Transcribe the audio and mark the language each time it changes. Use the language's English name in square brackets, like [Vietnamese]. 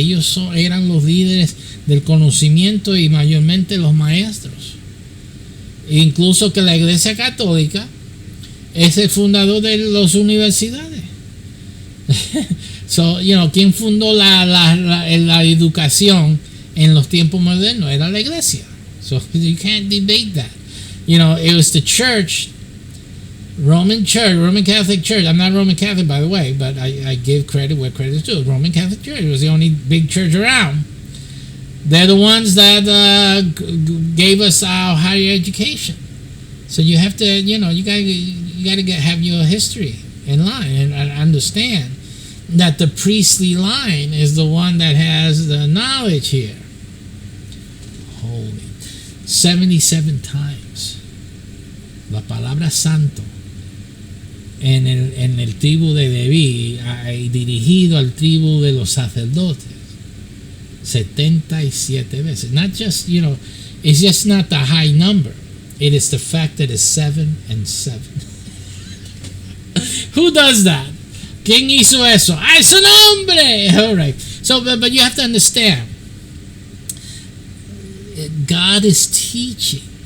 [Spanish] Ellos eran los líderes del conocimiento y mayormente los maestros. Incluso que la Iglesia Católica es el fundador de las universidades. ¿Quién fundó la educación en los tiempos modernos? Era la Iglesia. [English] So you can't debate that. It was the church, Roman Catholic Church. I'm not Roman Catholic, by the way, but I give credit where credit is due. Roman Catholic Church was the only big church around. They're the ones that gave us our higher education. So you have to, you got to have your history in line and understand that the priestly line is the one that has the knowledge here. Holy. 77 times. [Spanish] La palabra santo en el tribu de Leví, dirigido al tribu de los sacerdotes. 77 veces. [English] Not just, it's just not the high number. It is the fact that it's 7 and 7. Who does that? [Spanish] ¿Quién hizo eso? ¡Ah, es un hombre! [English] All right. So, but you have to understand, God is teaching.